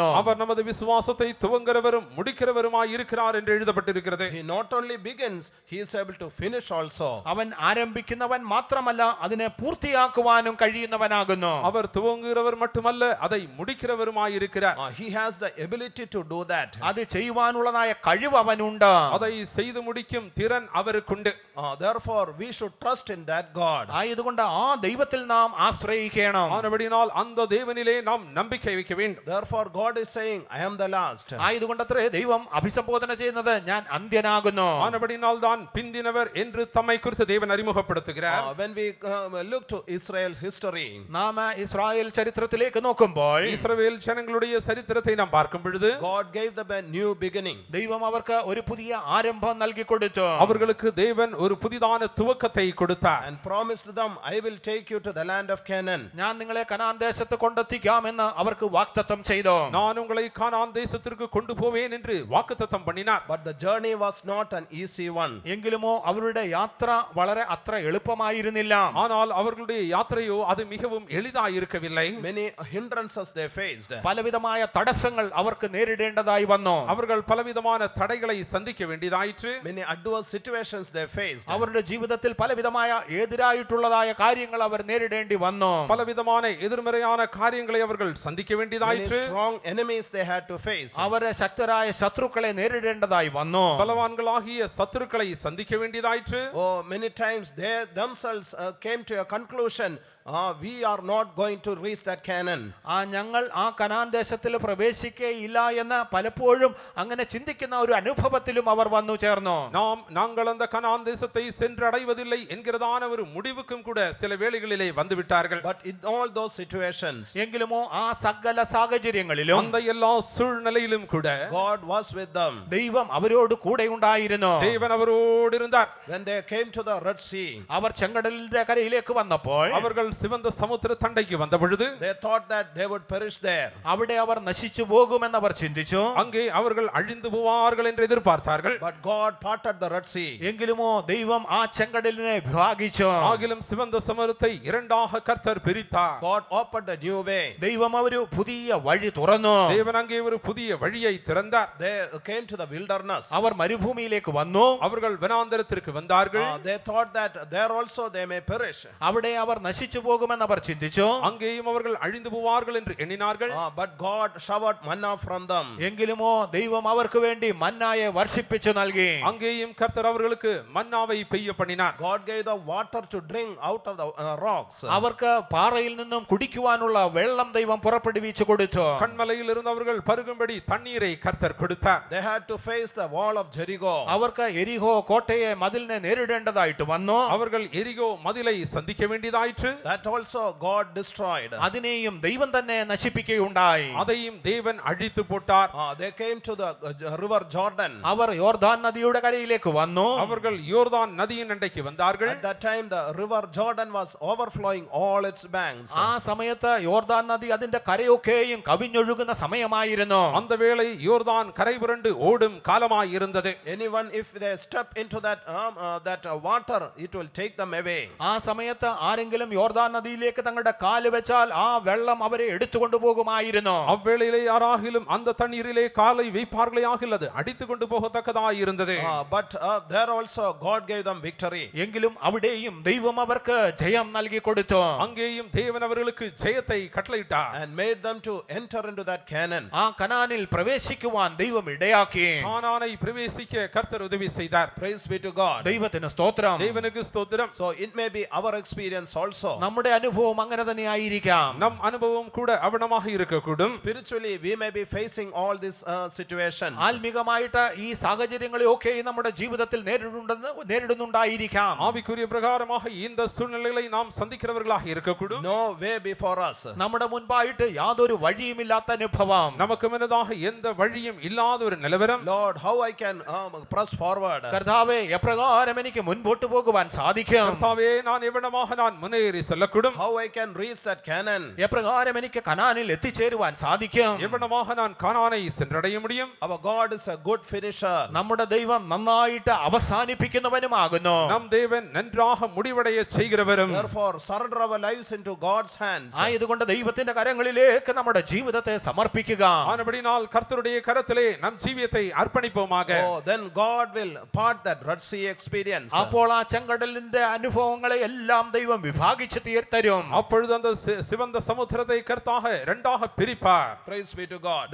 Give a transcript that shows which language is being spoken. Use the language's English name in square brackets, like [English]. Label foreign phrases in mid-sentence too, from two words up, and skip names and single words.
[Tamil] அவர் நமது விசுவாசத்தை துவங்குகிறவரும் முடிக்கிறவருமாய் இருக்கிறார் என்று எழுதப்பட்டிருக்கிறது. [English] He not only begins, he is able to finish also. [Malayalam] അവൻ ആരംഭിക്കുന്നവൻ മാത്രമല്ല അതിനെ പൂർത്തിയാക്കുവാനും കഴിയുന്നവനാകുന്നു. [Tamil] அவர் துவங்குகிறவர் மட்டுமல்ல அதை முடிக்கிறவருமாய் இருக்கிறார். [English] He has the ability to do that. [Malayalam] അത് ചെയ്യുവാനുള്ളതായ കഴിവ് അവനുണ്ട്. [Tamil] அதை செய்து முடிக்கும் திறன் அவருக்குண்டு. [English] Therefore we should trust in that God. [Malayalam] ആയതുകൊണ്ട് ആ ദൈവത്തിൽ നാം ആശ്രയിക്കണം. [Tamil] ஆனபடினால் அந்த தேவனிலே நாம் நம்பிக்கை வைக்க வேண்டும். [English] Therefore God is saying, I am the last. [Malayalam] ആയതുകൊണ്ടത്രേ ദൈവം അഭിസംബോധന ചെയ്യുന്നത് ഞാൻ അന്ത്യനാകുന്നു. [Tamil] ஆனபடினால் தான் பிந்தினவர் என்று தம்மை குறித்து தேவன் அறிமுகப்படுத்துகிறார். [English] When we look to Israel's history, [Malayalam] നാം ഇസ്രായേൽ ചരിത്രത്തിലേക്ക് നോക്കുമ്പോൾ [Tamil] இஸ்ரவேல் ஜனங்களுடைய சரித்திரத்தை நாம் பார்க்கும் பொழுது [English] God gave them a new beginning. [Malayalam] ദൈവം അവർക്ക് ഒരു പുതിയ ആരംഭം നൽകി കൊടുത്തു. [Tamil] அவர்களுக்கு தேவன் ஒரு புதிதான துவக்கத்தை கொடுத்தார். [English] And promised them, I will take you to the land of Canaan. [Malayalam] ഞാൻ നിങ്ങളെ കനാൻ ദേശത്ത് കൊണ്ടെത്തിക്കാമെന്ന് അവർക്ക് വാഗ്ദത്തം ചെയ്തു. [Tamil] நான் உங்களை கானான் தேசத்திற்கு கொண்டு போவேன் என்று வாக்குத்தத்தம் பண்ணினார். [English] But the journey was not an easy one. [Malayalam] എങ്കിലുമോ അവരുടെ യാത്ര വളരെ അത്ര എളുപ്പമായിരുന്നില്ല. [Tamil] ஆனால் அவர்களுடைய யாத்திரையோ அது மிகவும் எளிதாய் இருக்கவில்லை. [English] Many hindrances they faced. [Malayalam] പലവിധമായ തടസ്സങ്ങൾ അവർക്ക് നേരിടേണ്ടതായി വന്നു. [Tamil] அவர்கள் பலவிதமான தடைகளை சந்திக்க வேண்டியதாயிற்று. [English] Many adverse situations they faced. [Malayalam] അവരുടെ ജീവിതത്തിൽ പലവിധമായ എതിരായിട്ടുള്ളതായ കാര്യങ്ങൾ അവർ നേരിടേണ്ടി വന്നു. [Tamil] பலவிதமான எதிர்மறையான காரியங்களை அவர்கள் சந்திக்க [English] Many [Tamil] வேண்டியதாயிற்று. [English] strong enemies they had to face. [Malayalam] അവരെ ശക്തരായ ശത്രുക്കളെ നേരിടേണ്ടതായി വന്നു. [Tamil] பலவான்களாகிய சத்துருக்களை சந்திக்க வேண்டியதாயிற்று. [English] Many times they themselves came to a conclusion, we are not going to reach that Canaan. [Malayalam] ഞങ്ങൾ ആ കനാൻ ദേശത്തിൽ പ്രവേശിക്കുകയില്ല എന്ന് പലപ്പോഴും അങ്ങനെ ചിന്തിക്കുന്ന ഒരു അനുഭവത്തിലും അവർ വന്നു ചേർന്നു. [Tamil] நாங்கள் அந்த கனான் தேசத்தை சென்றடைவதில்லை என்கிறதான ஒரு முடிவுக்கும் கூட சில வேளைகளிலே வந்து விட்டார்கள். [English] But in all those situations, [Malayalam] എങ്കിലുമോ ആ സകല സാഹചര്യങ്ങളിലും [Tamil] அந்த எல்லா சூழ்நிலையிலும் கூட [English] God was with them. [Malayalam] ദൈവം അവരോട് കൂടെ ഉണ്ടായിരുന്നു. [Tamil] தேவன் அவரோடு இருந்தார். [English] When they came to the Red Sea, [Malayalam] അവർ ചെങ്കടലിന്റെ കരയിലേക്ക് വന്നപ്പോൾ [Tamil] அவர்கள் சிவந்த சமுத்திர தண்டைக்கு வந்த பொழுது [English] they thought that they would perish there. [Malayalam] അവിടെ അവർ നശിച്ചു പോകുമെന്ന് അവർ ചിന്തിച്ചു. [Tamil] அங்கே அவர்கள் அழிந்து போவார்கள் என்று எதிர்பார்த்தார்கள். [English] But God parted the Red Sea. [Malayalam] എങ്കിലുമോ ദൈവം ആ ചെങ്കടലിനെ വിഭാഗിച്ചു. [Tamil] ஆகிலும் சிவந்த சமுத்திரத்தை இரண்டாக கர்த்தர் பிரித்தார். [English] God opened a new way. [Malayalam] ദൈവം ഒരു പുതിയ വഴി തുറന്നു. [Tamil] தேவன் அங்கே ஒரு புதிய வழியை திறந்தார். [English] They came to the wilderness. [Malayalam] അവർ മരുഭൂമിയിലേക്ക് വന്നു. [Tamil] அவர்கள் வனாந்தரத்திற்கு வந்தார்கள். [English] They thought that there also they may perish. [Malayalam] അവിടെ അവർ നശിച്ചു പോകുമെന്ന് അവർ ചിന്തിച്ചു. [Tamil] அங்கேயும் அவர்கள் அழிந்து போவார்கள் என்று எண்ணினார்கள். [English] But God showered manna from them. [Malayalam] എങ്കിലുമോ ദൈവം അവർക്ക് വേണ്ടി മന്നായെ വർഷിപ്പിച്ചു നൽകി. [Tamil] அங்கேயும் கர்த்தர் அவர்களுக்கு மன்னாவை பெய்ய பண்ணினார். [English] God gave the water to drink out of the rocks. [Malayalam] അവർക്ക് പാറയിൽ നിന്നും കുടിക്കുവാനുള്ള വെള്ളം ദൈവം പുറപ്പെടുവിച്ചു കൊടുത്തു. [Tamil] கண்மலையில் இருந்து அவர்கள் பருகும்படி தண்ணீரை கர்த்தர் கொடுத்தார். [English] They had to face the wall of Jericho. [Malayalam] അവർക്ക് എരിഹോ കോട്ടയെ മതിലിനെ നേരിടേണ്ടതായിട്ട് വന്നു. [Tamil] அவர்கள் எரிகோ மதிலை சந்திக்க வேண்டியதாயிற்று. [English] That also God destroyed. [Malayalam] അതിനെയും ദൈവം തന്നെ നശിപ്പിക്കുകയുണ്ടായി. [Tamil] அதையும் தேவன் அழித்து போட்டார். [English] They came to the river Jordan. [Malayalam] അവർ യോർദാൻ നദിയുടെ കരയിലേക്ക് വന്നു. [Tamil] அவர்கள் யோர்தான் நதியின் அண்டைக்கு வந்தார்கள். [English] At that time the river Jordan was overflowing all its banks. [Malayalam] ആ സമയത്ത് യോർദാൻ നദി അതിന്റെ കരയൊക്കെയും കവിഞ്ഞൊഴുകുന്ന സമയമായിരുന്നു. [Tamil] அந்த வேளை யோர்தான் கரை புரண்டு ஓடும் காலமாய் இருந்தது. [English] Anyone if they step into that water it will take them away. [Malayalam] ആ സമയത്ത് ആരെങ്കിലും യോർദാൻ നദിയിലേക്ക് തങ്ങളുടെ കാല് വെച്ചാൽ ആ വെള്ളം അവരെ എടുത്തുകൊണ്ടു പോകുമായിരുന്നു. [Tamil] அவ்வேளையிலே யாராகிலும் அந்த தண்ணீரிலே காலை வைப்பார்களே ஆகில் அது அடித்து கொண்டு போகத்தக்கதாய் இருந்தது. [English] But there also God gave them victory. [Malayalam] എങ്കിലും അവിടെയും ദൈവം അവർക്ക് ജയം നൽകി കൊടുത്തു. [Tamil] அங்கேயும் தேவன் அவர்களுக்கு ஜெயத்தை கட்டளையிட்டார். [English] And made them to enter into that Canaan. [Malayalam] ആ കനാനിൽ പ്രവേശിക്കുവാൻ ദൈവം ഇടയാക്കി. [Tamil] கானானை பிரவேசிக்க கர்த்தர் உதவி செய்தார். [English] Praise be to God. [Malayalam] ദൈവത്തിന് സ്തോത്രം. [Tamil] தேவனுக்கு ஸ்தோத்திரம். [English] So it may be our experience also. [Malayalam] നമ്മുടെ അനുഭവം അങ്ങനെ തന്നെ ആയിരിക്കാം. [Tamil] நம் அனுபவம் கூட அவனமாக இருக்கக்கூடும். [English] Spiritually we may be facing all these situations. [Malayalam] ആത്മീകമായിട്ട് ഈ സാഹചര്യങ്ങളെയൊക്കെ നമ്മുടെ ജീവിതത്തിൽ നേരിടുന്നുണ്ടായിരിക്കാം. [Tamil] ஆவிக்குரிய பிரகாரமாக இந்த சூழ்நிலைகளை நாம் சந்திக்கிறவர்களாக இருக்கக்கூடும். [English] No way before us. [Malayalam] നമ്മുടെ മുൻപായിട്ട് യാതൊരു വഴിയുമില്ലാത്ത അനുഭവം. [Tamil] நமக்கு முன்னதாக எந்த வழியும் இல்லாத ஒரு நிலவரம். [English] Lord, how I can press forward. [Malayalam] കർത്താവേ, എപ്രകാരം എനിക്ക് മുൻപോട്ട് പോകുവാൻ സാധിക്കും? [Tamil] கர்த்தாவே, நான் எவ்வளமாக நான் முன்னேறி செல்லக்கூடும்? [English] How I can reach that Canaan. [Malayalam] എപ്രകാരം എനിക്ക് കനാനിൽ എത്തിച്ചേരുവാൻ സാധിക്കും? [Tamil] எவ்வளமாக நான் கானானை சென்றடைய முடியும்? [English] Our God is a good finisher. [Malayalam] നമ്മുടെ ദൈവം നന്നായിട്ട് അവസാനിപ്പിക്കുന്നവനുമാകുന്നു. [Tamil] நம் தேவன் நன்றாக முடிவடைய செய்கிறவரும். [English] Therefore surrender our lives into God's hands. [Malayalam] ആയതുകൊണ്ട് ദൈവത്തിന്റെ കരങ്ങളിലേക്ക് നമ്മുടെ ജീവിതത്തെ സമർപ്പിക്കുക. [Tamil] ஆனபடினால் கர்த்தருடைய கரத்திலே நம் ஜீவியத்தை அர்ப்பணிப்போமாக. [English] Oh, then God will part that Red Sea experience. [Malayalam] അപ്പോൾ ആ ചെങ്കടലിന്റെ അനുഭവങ്ങളെ എല്ലാം ദൈവം വിഭാഗിച്ച് തരും. [Tamil] அப்பொழுது அந்த சிவந்த சமுத்திரத்தை கர்த்தாக இரண்டாக பிரிப்பார். [English] Praise be to God.